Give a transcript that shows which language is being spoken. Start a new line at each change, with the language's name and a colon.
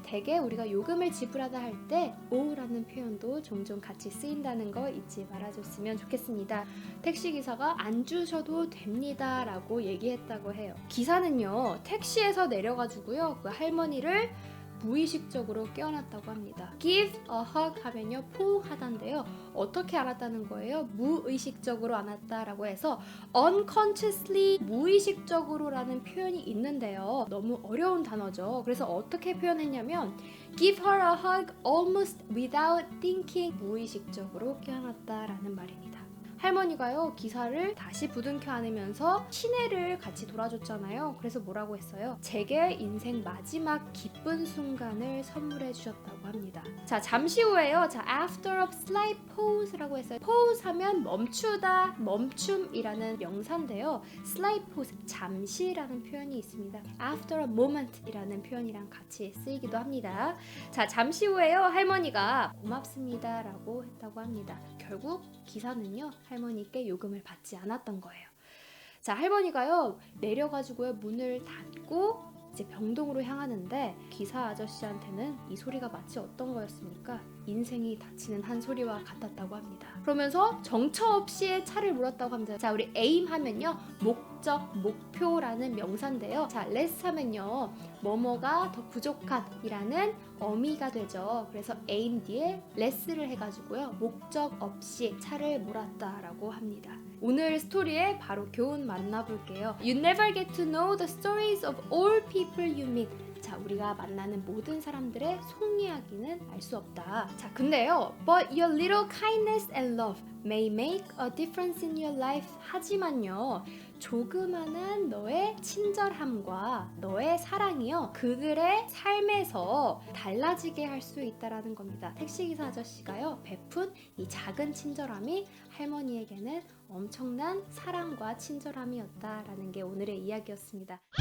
Korean: 대개 우리가 요금을 지불하다 할 때 owe 라는 표현도 종종 같이 쓰인다는 거 잊지 말아줬으면 좋겠습니다. 택시기사가 안 주셔도 됩니다 라고 얘기했다고 해요. 기사는요 택시에서 내려가지고요 그 할머니를 무의식적으로 깨어났다고 합니다.
English: Give a hug
Korean: 하면요 포옹하다인데요. 어떻게 알았다는 거예요? 무의식적으로 안았다라고 해서 unconsciously 무의식적으로 라는 표현이 있는데요. 너무 어려운 단어죠. 그래서 어떻게 표현했냐면
English: Give her a hug almost without thinking
Korean: 무의식적으로 깨어났다라는 말입니다. 할머니가요 기사를 다시 부둥켜 안으면서 시내를 같이 돌아줬잖아요. 그래서 뭐라고 했어요? 제게 인생 마지막 기쁜 순간을 선물해 주셨다고 합니다. 자, 잠시 후에요. 자,
English: after a slight pause
Korean: 라고 했어요. pause 하면 멈추다, 멈춤이라는 명사인데요. slight pause, 잠시라는 표현이 있습니다.
English: after a moment
Korean: 이라는 표현이랑 같이 쓰이기도 합니다. 자, 잠시 후에요. 할머니가 고맙습니다 라고 했다고 합니다. 결국 기사는요 할머니께 요금을 받지 않았던 거예요. 자, 할머니가요 내려가지고요 문을 닫고 이제 병동으로 향하는데 기사 아저씨한테는 이 소리가 마치 어떤 거였습니까? 인생이 닫히는 한 소리와 같았다고 합니다. 그러면서 정처 없이 차를 몰았다고 합니다. 자, 우리 aim 하면요 목적, 목표라는 명사인데요. 자, less 하면요 뭐뭐가 더 부족한 이라는 어미가 되죠. 그래서 aim 뒤에 less를 해가지고요 목적 없이 차를 몰았다라고 합니다. 오늘 스토리에 바로 교훈 만나볼게요.
English: You never get to know the stories of all people you meet.
Korean: 자, 우리가 만나는 모든 사람들의 속이야기는 알 수 없다. 자, 근데요
English: But your little kindness and love may make a difference in your life.
Korean: 하지만요 조그마한 너의 친절함과 너의 사랑이요 그들의 삶에서 달라지게 할 수 있다라는 겁니다. 택시기사 아저씨가요 베푼 이 작은 친절함이 할머니에게는 엄청난 사랑과 친절함이었다라는 게 오늘의 이야기였습니다.